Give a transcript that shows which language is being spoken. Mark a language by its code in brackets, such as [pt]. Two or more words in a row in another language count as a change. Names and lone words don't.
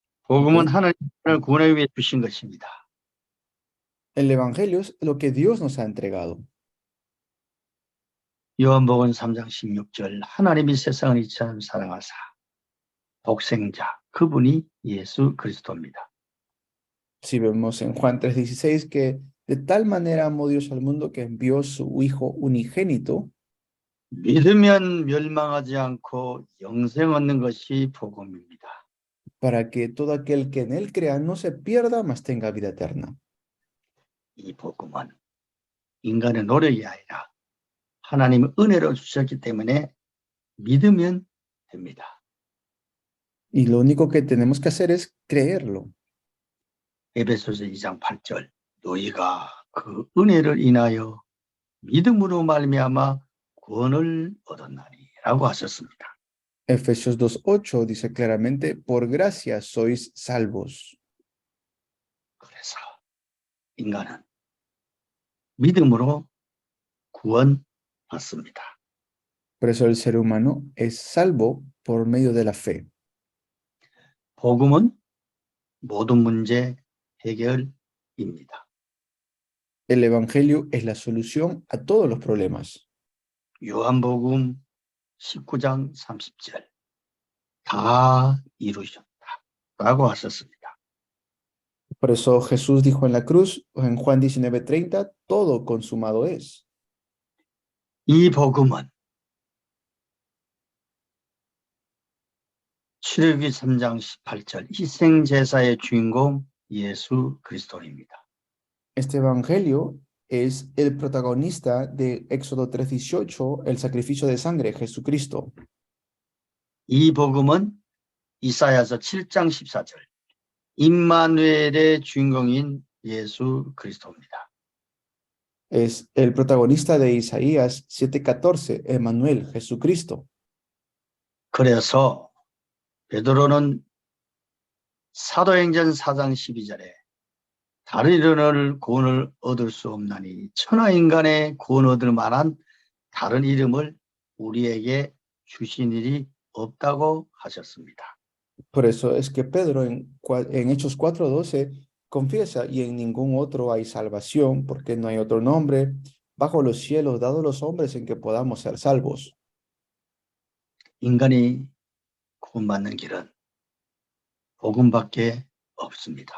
[ko] 복음은 [es] ¿ok? [ko] 하나님을 구원하기 위해 주신 것입니다. [es] El Evangelio es lo que Dios nos ha entregado. [ko] 요한복음 3장 16절 하나님이 세상을 이처럼 사랑하사 독생자 그분이 예수 그리스도입니다. [es] Si vemos en Juan 3:16 que de tal manera amó Dios al mundo que envió su Hijo unigénito [ko] 믿으면 멸망하지 않고 영생 얻는 것이 복음입니다. [es] para que todo aquel que en él crea no se pierda, mas tenga vida eterna. [ko] 이 복음은 인간의 노력이 아니라 하나님의 은혜로 주셨기 때문에 믿으면 됩니다. [es] Y lo único que tenemos que hacer es creerlo. [ko] 에베소서 2장 8절 너희가 그 은혜를 인하여 믿음으로 말미암아 구원을 얻었나니라고 하셨습니다. [es] Efesios 2:8 dice claramente, por gracia sois salvos. [ko] 그래서 인간은 믿음으로 구원받습니다. [es] Por eso el ser humano es salvo por medio de la fe. [ko] 복음은 모든 문제 해결입니다. [es] El Evangelio es la solución a todos los problemas. [ko] 요한복음 19장 30절 다 이루셨다라고 하셨습니다. [es] Por eso Jesús dijo en la cruz, en Juan 19:30, todo consumado es. [ko] 이 복음은 출애굽기 3장 18절 희생제사의 주인공 예수 그리스도입니다. [es] Este Evangelio es el protagonista de Éxodo 3:18, el sacrificio de sangre, Jesucristo. [ko] 이 복음은 이사야서 7장 14절 임마누엘의 주인공인 예수 그리스도입니다. [es] Es el protagonista de Isaías 7:14, Emmanuel, Jesucristo. [ko] 그래서 베드로는 사도행전 4장 12절에 다른 이름을 구원을 얻을 수 없나니 천하인간의 구원 얻을 만한 다른 이름을 우리에게 주신 일이 없다고 하셨습니다. [es] Por eso es que Pedro en Hechos 4:12 confiesa, y en ningún otro hay salvación, porque no hay otro nombre bajo los cielos dado a los hombres en que podamos ser salvos. [ko] 인간이 구원받는 길은 복음밖에 없습니다.